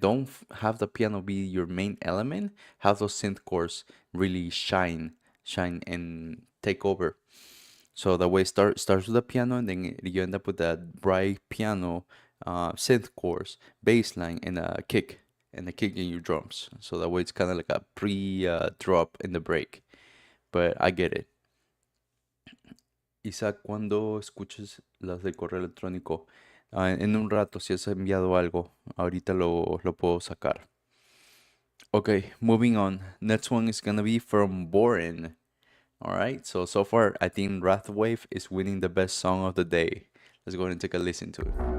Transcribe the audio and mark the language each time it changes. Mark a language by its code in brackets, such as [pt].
[en] Don't have the piano be your main element. Have those synth chords really shine and take over. So the way starts with the piano, and then you end up with that bright piano, synth chorus, bass line, and a kick in your drums. So that way it's kind of like a pre drop in the break. But I get it. [es] Isaac, cuando escuches las del correo electrónico, en un rato, si has enviado algo, ahorita lo puedo sacar. [en] Okay, moving on. Next one is gonna be from Boren. All right, so far, I think Wrathwave is winning the best song of the day. Let's go ahead and take a listen to it.